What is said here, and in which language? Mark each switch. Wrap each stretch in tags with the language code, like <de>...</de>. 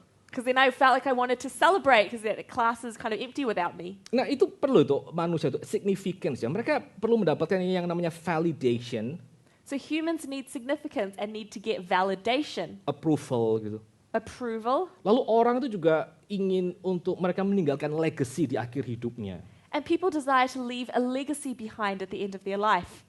<en>Because then I felt like I wanted to celebrate because the class is kind of empty without me.</en> <id>Nah itu perlu itu manusia itu significance ya. Mereka perlu mendapatkan yang namanya validation.</id> <en>So humans need significance and need to get validation.</en> <id>Approval gitu.</id> <en>Approval.</en> <id>Lalu orang itu juga ingin untuk mereka meninggalkan legacy di akhir hidupnya.</id> <en>And people desire to leave a legacy behind at the end of their life.</en>